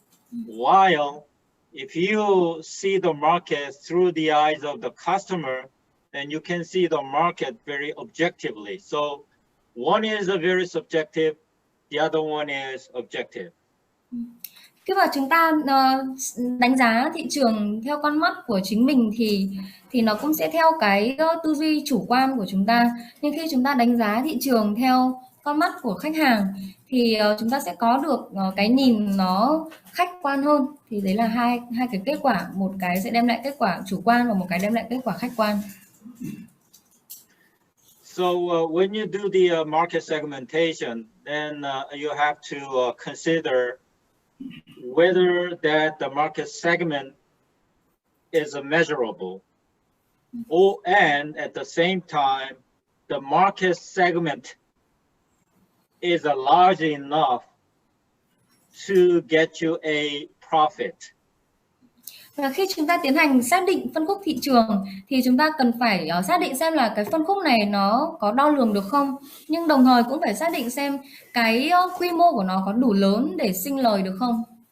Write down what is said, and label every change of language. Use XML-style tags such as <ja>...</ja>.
<en>While if you see the market through the eyes of the customer, then you can see the market very objectively. So one is a very subjective, the other one is objective.</en> <vi>Khi mà chúng ta đánh giá thị trường theo con mắt của chính mình thì nó cũng sẽ theo cái tư duy chủ quan của chúng ta. Nhưng khi chúng ta đánh giá thị trường theo con mắt của khách hàng thì chúng ta sẽ có được cái nhìn nó khách quan hơn. Thì đấy là hai cái kết quả, một cái sẽ đem lại kết quả chủ quan và một cái đem lại kết quả khách quan.</vi> <en>So when you do the market segmentation, then you have to consider whether that the market segment is measurable, and at the same time, the market segment is large enough to get you a profit.</en> <vi>Và khi chúng ta tiến hành xác định phân khúc thị trường thì chúng ta cần phải xác định xem là cái phân khúc này nó có đo lường được không, nhưng đồng thời cũng phải xác định xem cái quy mô của nó có đủ lớn để sinh lời được không.</vi>